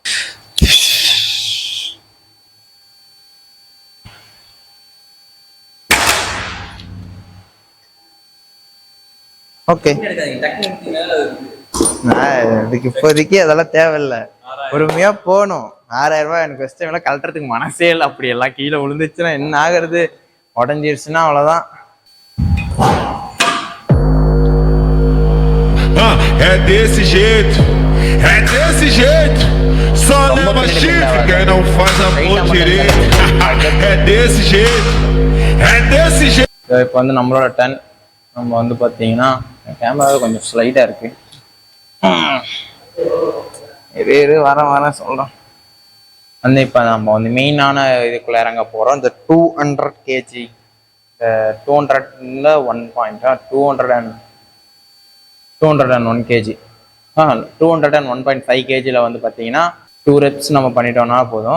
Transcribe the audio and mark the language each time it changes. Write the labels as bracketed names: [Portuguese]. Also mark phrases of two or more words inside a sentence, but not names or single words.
[Tamil] ஓகே, இதுக்கு இப்போதைக்கு அதெல்லாம் தேவையில்லை. பொறுமையா போகணும். 6000 ரூபாய் எனக்கு [English] first timeல [Tamil] கலட்டுறதுக்கு மனசே இல்லை. அப்படி எல்லாம் கீழே விழுந்துச்சுன்னா என்ன ஆகுறது, உடஞ்சிருச்சுன்னா அவ்வளோதான். [Portuguese] É desse jeito, é desse jeito. Só leva chifre quem não faz amor direito. É desse jeito, é desse jeito. [Tamil] இப்போ வந்து நம்மளோட டர்ன். நம்ம வந்து பார்த்தீங்கன்னா கேமரா கொஞ்சம் ஸ்லைடாக இருக்கு. இரு வரேன் சொல்கிறேன். வந்து இப்போ நம்ம வந்து மெயினான இதுக்குள்ளே இறங்க போகிறோம். இந்த 200 கேஜி, இந்த 200ல 201 கேஜி 201.5 கேஜியில் வந்து பார்த்தீங்கன்னா 2 ரெப்ஸ் நம்ம பண்ணிட்டோம்னா போதும்.